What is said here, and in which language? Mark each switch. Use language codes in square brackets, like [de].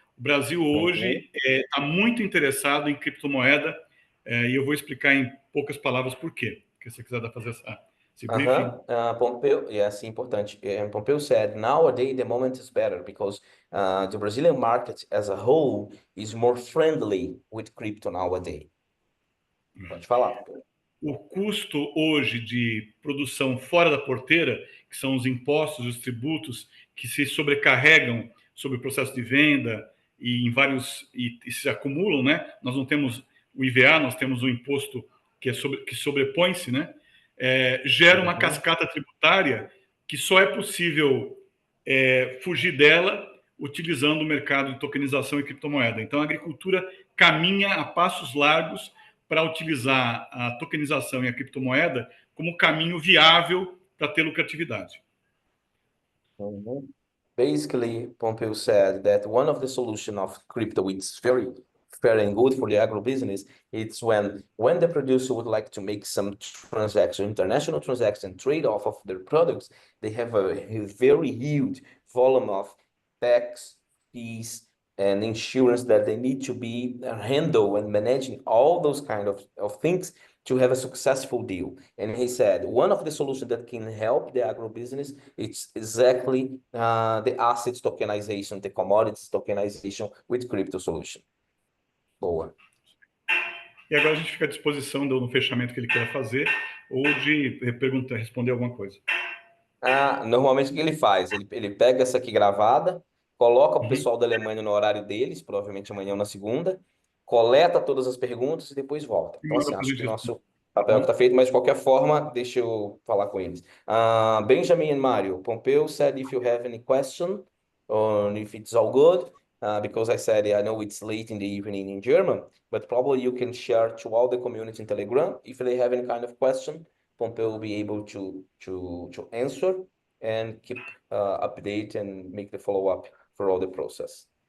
[pt] O Brasil, hoje, está muito interessado em criptomoeda, e eu vou explicar em poucas palavras por quê. Se você quiser fazer esse briefing. Pompeu, yes, importante. [en] Pompeu said, nowadays the moment is better because the Brazilian market as a whole is more friendly with crypto nowadays. [pt] Pode falar, Pompeu. O custo hoje de produção fora da porteira, que são os impostos, os tributos que se sobrecarregam sobre o processo de venda e em vários e se acumulam, né? Nós não temos o IVA, nós temos o imposto que sobrepõe-se, né? Gera uma cascata tributária que só é possível fugir dela utilizando o mercado de tokenização e criptomoeda. Então, a agricultura caminha a passos largos para utilizar a tokenização e a criptomoeda como caminho viável para ter lucratividade. [en] Basically, Pompeu said that one of the solutions of crypto, which is very fair and good for the agribusiness, it's when the producer would like to make some transaction, international transaction, trade-off of their products, they have a very huge volume of tax, fees, and insurance that they need to be handle and managing all those kind of things to have a successful deal. And he said, one of the solutions that can help the agribusiness, it's exactly the assets tokenization, the commodities tokenization with crypto solution. [pt] Boa. E agora a gente fica à disposição no fechamento que ele queira fazer ou de responder alguma coisa. Normalmente o que ele faz? Ele pega essa aqui gravada, coloca o pessoal da Alemanha no horário deles, provavelmente amanhã ou na segunda, coleta todas as perguntas e depois volta. Então, assim, acho que papel que está feito, mas de qualquer forma, deixa eu falar com eles. [en] Benjamin and Mario, Pompeu said if you have any question or if it's all good, because I said I know it's late in the evening in German, but probably you can share to all the community in Telegram. If they have any kind of question, Pompeu will be able to answer and keep update and make the follow-up for all the process.